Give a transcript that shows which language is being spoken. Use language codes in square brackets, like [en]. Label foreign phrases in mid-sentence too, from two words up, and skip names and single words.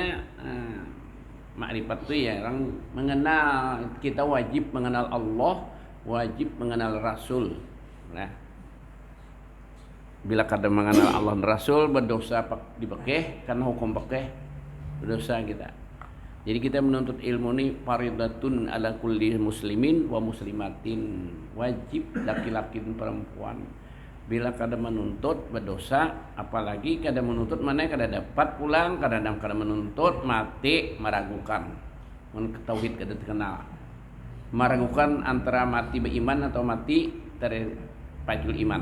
[id] Makrifat itu ya orang mengenal, kita wajib mengenal Allah, wajib mengenal Rasul. [bjn] Nah bila kada mengenal Allah dan Rasul berdosa dipekeh karena hukum pekeh berdosa kita. [id] Jadi kita menuntut ilmu ini [ar] faridatun ala kulli muslimin wa muslimatin, [id] wajib laki-laki dan perempuan. [bjn] Bila kada menuntut berdosa, apalagi kada menuntut mana kada dapat pulang, kada menuntut mati meragukan. Mun tauhid kada terkenal. Meragukan antara mati beriman atau mati terpajul iman.